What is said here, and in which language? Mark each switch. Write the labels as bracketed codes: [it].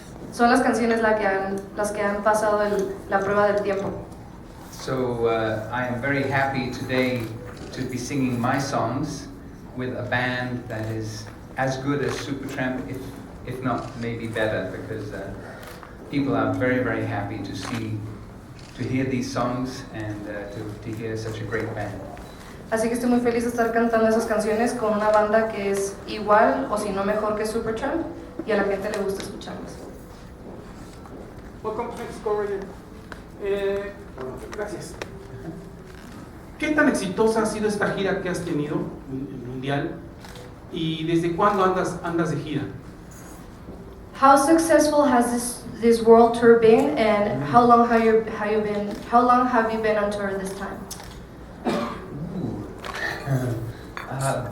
[es] Son las canciones las que han pasado la prueba del tiempo. [en] So I am very happy today to be singing my songs with a band that is as good as SUPERTRAMP, if not maybe better, because people are very, very happy to hear these songs and to hear such a great band. [es] Así que estoy muy feliz de estar cantando esas canciones con una banda que es igual o si no mejor que SUPERTRAMP y a la gente le gusta escucharlas. [en] Welcome to Mexico, Roger. [es] Gracias. ¿Qué tan exitosa ha sido esta gira que has tenido, el mundial? ¿Y desde cuándo andas de gira? [en] How successful has this world tour been, and how long have you been on tour this time?